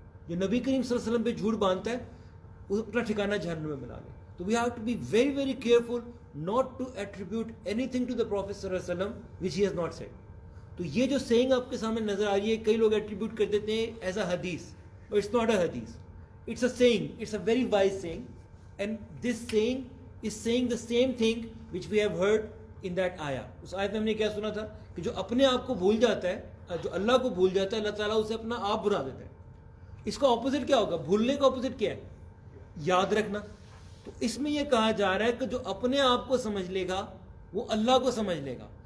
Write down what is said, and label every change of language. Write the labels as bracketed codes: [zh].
[ur] جو نبی کریم صلی اللہ علیہ وسلم پہ جھوٹ باندھتا ہے وہ اپنا ٹھکانہ جہنم میں بنا لے. [en] تو we have to be very very careful not to attribute any thing to the prophet صلی اللہ علیہ وسلم وچ he has not sad. [ur] تو یہ جو سینگ آپ کے سامنے نظر آ رہی ہے، کئی لوگ ایٹریبیوٹ کر دیتے ہیں ایز اے حدیث، اور [en] It's not a حدیث، it's a saying, it's a very wise saying. And this saying is saying the same thing which we have heard in that آیا. [ur] اس آیت میں ہم نے کیا سنا تھا کہ جو اپنے آپ کو بھول جاتا ہے، جو اللہ کو بھول جاتا ہے، اللہ تعالیٰ اسے اپنا آپ بنا دیتا ہے. اس کا اپوزٹ کیا ہوگا؟ بھولنے کا اپوزٹ کیا ہے؟ یاد رکھنا. تو اس میں یہ کہا جا رہا ہے کہ جو اپنے آپ کو سمجھ لے گا وہ اللہ کو سمجھ لے گا.